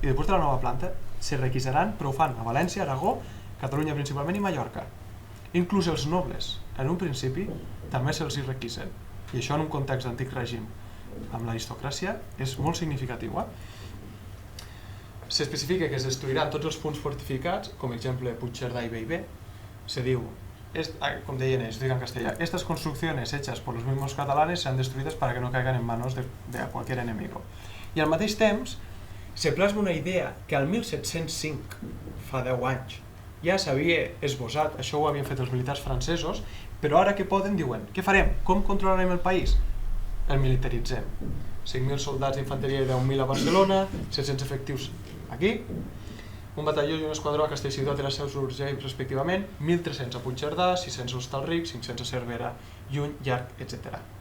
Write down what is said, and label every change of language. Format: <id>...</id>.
<ca>I després de la nova planta se requisaran, però ho fan a València, Aragó, Catalunya principalment i Mallorca. Inclús els nobles, en un principi, també se'ls hi requisen. I això en un context d'antic règim amb l'aristocràcia és molt significatiu. S'especifica que es destruiran tots els punts fortificats, com exemple Puigcerdà i Bellver. Se diu, com deien ells, dic en castellà,</ca> <es>estas construcciones hechas por los mismos catalanes sean destruidas para que no caigan en manos de cualquier enemigo.</es> <ca>I al mateix temps se plasma una idea que al 1705, fa 10 anys, ja s'havia esbossat, això ho havien fet els militars francesos, però ara que poden diuen, què farem? Com controlarem el país? El militaritzem. 5.000 soldats d'infanteria i 10.000 a Barcelona, 700 efectius aquí, un batalló i un esquadró a Castellcidó i la Seu d'Urgell respectivament, 1.300 a Puigcerdà, 600 a Hostalric, 500 a Cervera, Llull, Llarg, etc.</ca>